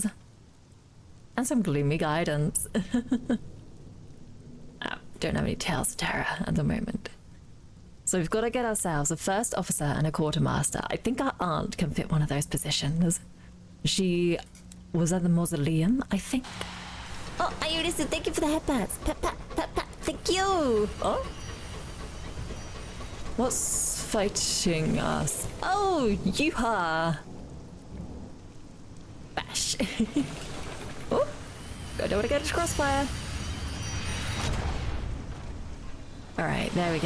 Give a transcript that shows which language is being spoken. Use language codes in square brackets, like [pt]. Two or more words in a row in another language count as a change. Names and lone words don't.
[en] And some gloomy guidance. Don't have any tales of terror at the moment. So we've got to get ourselves a first officer and a quartermaster. I think our aunt can fit one of those positions. She was at the mausoleum, I think. Oh, Ayurisa, thank you for the headpats. Pat, pat, pat, pat. Thank you. Oh? What's fighting us? Oh, Yuha. Bash. Oh, I don't want to get into crossfire. Alright, there we go.